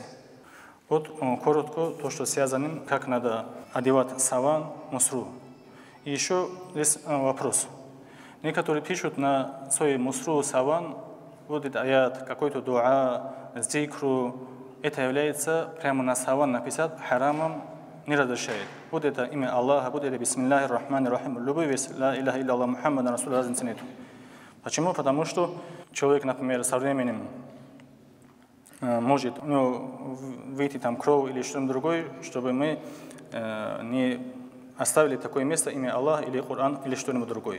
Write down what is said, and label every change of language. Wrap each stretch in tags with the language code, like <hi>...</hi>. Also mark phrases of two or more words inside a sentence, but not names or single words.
<ru>Вот коротко то, что связано, как надо одевать саван, мусру. И еще есть вопрос. Некоторые пишут на свой мусру, саван, вот это аят, какой-то дуа, зикру. Это является прямо на саван написать харамом, не разрешает. Вот это имя Аллаха, вот это</ru> <ar>بسم الله الرحمن الرحيم,</ar> <ru>любой весь,</ru> <ar>لا إله إلا الله محمد رسول</ar> <ru>разницы нету. Почему? Потому что человек, например, со временем может выйти там кровь или что-то другое, чтобы мы не оставили такое место, имя Аллаха или Коран или что-нибудь другое.</ru>